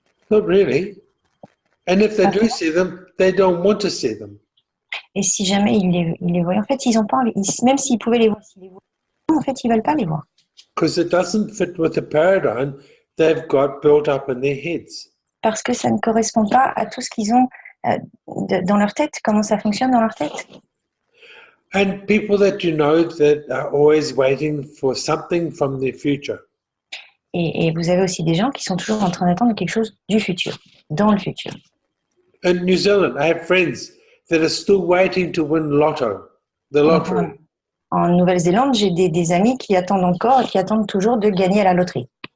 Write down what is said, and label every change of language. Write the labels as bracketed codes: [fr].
[en] Not really. And if they do see them, they don't want to see them. [fr] Et si jamais ils les voient, en fait, ils n'ont pas envie, même s'ils pouvaient les voir, en fait, ils ne veulent pas les voir. [en] Because it doesn't fit with the paradigm they've got built up in their heads. [fr] Parce que ça ne correspond pas à tout ce qu'ils ont dans leur tête, comment ça fonctionne dans leur tête. [en] And people that you know that are always waiting for something from their future. [fr] Et vous avez aussi des gens qui sont toujours en train d'attendre quelque chose du futur, dans le futur. [en] In New Zealand, I have friends that are still waiting to win the lottery. [fr] en Nouvelle-Zélande, j'ai des amis qui attendent encore et qui attendent toujours de gagner à la loterie.